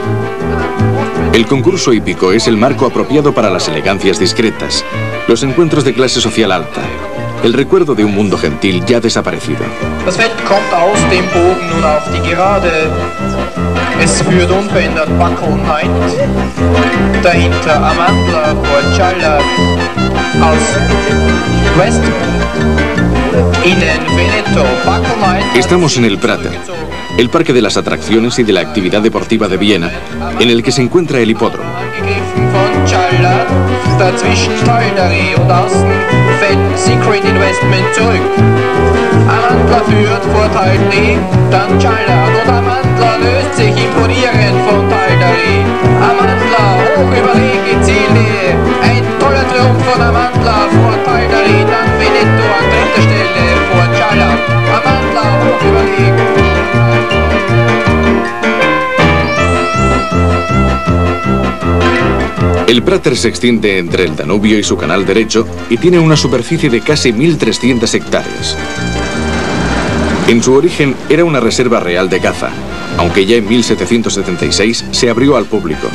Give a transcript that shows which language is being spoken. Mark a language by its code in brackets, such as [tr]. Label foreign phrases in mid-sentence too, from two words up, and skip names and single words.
[es] El concurso hípico es el marco apropiado para las elegancias discretas, los encuentros de clase social alta, el recuerdo de un mundo gentil ya desaparecido. [de] Das Feld kommt aus dem Bogen nun auf die Gerade. Es führt unverändert Bacco Neid. Dahinter Amandla vor Challat. Aus Westmund. Innen Veneto, Bacco Neid. [es] Estamos en el Prater, el parque de las atracciones y de la actividad deportiva de Viena, en el que se encuentra el hipódromo. [de] Von Challat, dazwischen Talderie und außen fällt Secret Investment zurück. Amandla führt vor Talderie, dann Challat und Amandla löst sich imponierend von Talderie. Amandla hoch überlegen Zielnähe, ein toller Triumph von Amandla vor Talderie, dann Veneto an dritter Stelle vor Challat. Amandla hoch überlegen. [es] El Prater se extiende entre el Danubio y su canal derecho y tiene una superficie de casi 1.300 hectáreas. En su origen era una reserva real de caza, aunque ya en 1776 se abrió al público.